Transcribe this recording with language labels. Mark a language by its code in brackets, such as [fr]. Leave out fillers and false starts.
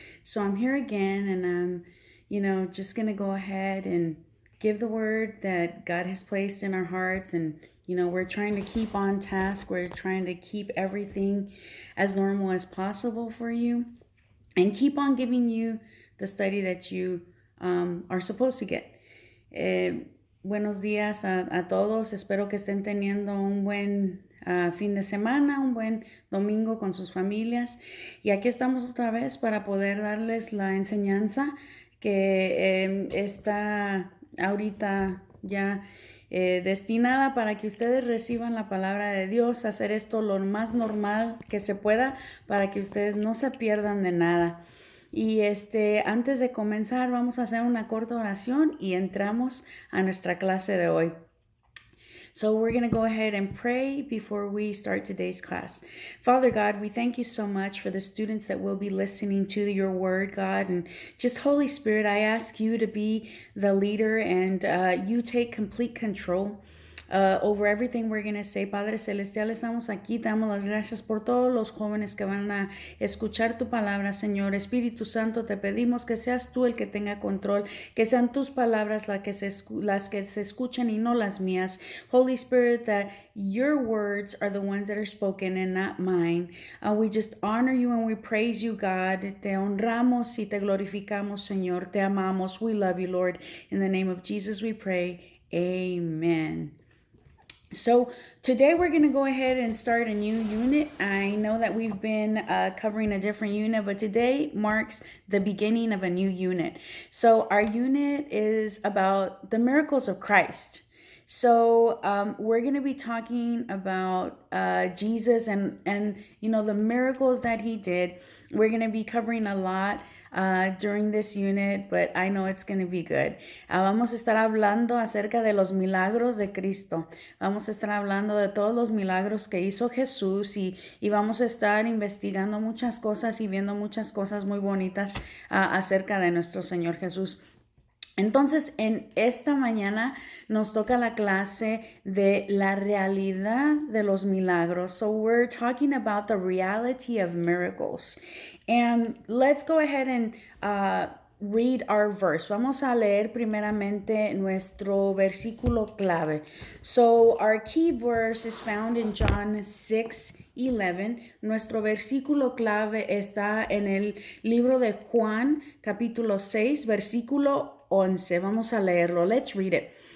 [en] So I'm here again and I'm just going to go ahead and give the word that God has placed in our hearts. And, we're trying to keep on task. We're trying to keep everything as normal as possible for you and keep on giving you the study that you are supposed to get. [es] Buenos días a todos. Espero que estén teniendo un buen fin de semana, un buen domingo con sus familias. Y aquí estamos otra vez para poder darles la enseñanza que está ahorita ya destinada para que ustedes reciban la palabra de Dios, hacer esto lo más normal que se pueda para que ustedes no se pierdan de nada. Y antes de comenzar, vamos a hacer una corta oración y entramos a nuestra clase de hoy. [en] So we're going to go ahead and pray before we start today's class. Father God, we thank you so much for the students that will be listening to your word, God. And just Holy Spirit, I ask you to be the leader and you take complete control. Over everything we're going to say. [es] Padre Celestial, estamos aquí, te damos las gracias por todos los jóvenes que van a escuchar tu palabra, Señor. Espíritu Santo, te pedimos que seas tú el que tenga control, que sean tus palabras las que se escuchan y no las mías. [en] Holy Spirit, that your words are the ones that are spoken and not mine. We just honor you and we praise you, God. [es] Te honramos y te glorificamos, Señor. Te amamos. [en] We love you, Lord. In the name of Jesus we pray. Amen. So today we're going to go ahead and start a new unit. I know that we've been covering a different unit, but today marks the beginning of a new unit. So our unit is about the miracles of Christ. So we're going to be talking about Jesus and the miracles that he did. We're going to be covering a lot during this unit, but I know it's going to be good. [es] Vamos a estar hablando acerca de los milagros de Cristo. Vamos a estar hablando de todos los milagros que hizo Jesús y vamos a estar investigando muchas cosas y viendo muchas cosas muy bonitas acerca de nuestro Señor Jesús. Entonces, en esta mañana nos toca la clase de la realidad de los milagros. [en] So we're talking about the reality of miracles. And let's go ahead and read our verse. [es] Vamos a leer primeramente nuestro versículo clave. [en] So our key verse is found in John 6:11. [es] Nuestro versículo clave está en el libro de Juan, capítulo 6, versículo 11. Vamos a leerlo. [en] Let's read it.